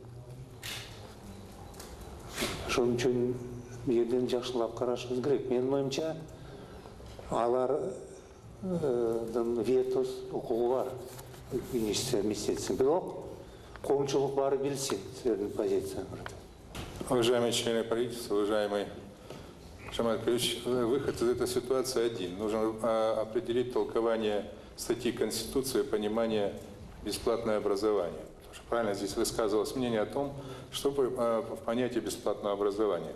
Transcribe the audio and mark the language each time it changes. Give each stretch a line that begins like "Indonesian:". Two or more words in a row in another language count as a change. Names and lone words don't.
Kyrgyz: Ошон үчүн бул жерден жакшылап карашыбыз керек. Менин оюмча, алар вето укугу бар министрликтин, бирок коомчулук баары билсин силердин позицияңарды.
Russian: Уважаемые члены правительства, уважаемый Жамал Петрович, выход из этой ситуации один. Нужно определить толкование статьи Конституции, понимание бесплатное образование. Потому что правильно здесь высказывалось мнение о том, что в понятии бесплатного образования.